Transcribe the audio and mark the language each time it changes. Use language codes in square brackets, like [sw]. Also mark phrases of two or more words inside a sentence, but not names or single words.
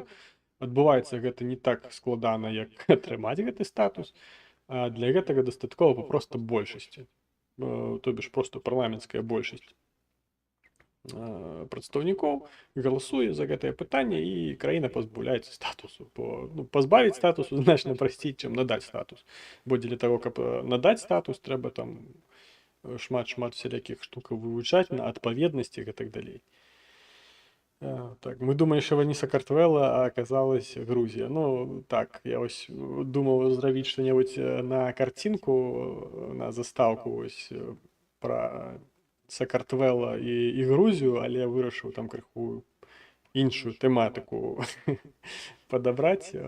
[be] Адбываецца гэта не так складана, як атрымаць гэты статус, а для гэтага дастаткова папроста большасці, [ru] то бишь [be] просто парламенцкая большасць прадстаўнікоў галасуе за гэтае пытанне і краіна пазбаўляецца статусу. Пазбавіць статусу значна прасцей, чым надаць статус. Бо дзеля таго, каб надаць статус, трэба там шмат всялякіх штукаў вывучаць на адпаведнасці і так далей. Так, мы думаем, [uk] що вони Сакартвела, а оказалось Грузія. Ну, так, я ось думав зробити що-небудь на картинку, на заставку ось про Сакартвела і Грузію, але я вирішив там криху іншу тематику подобрати.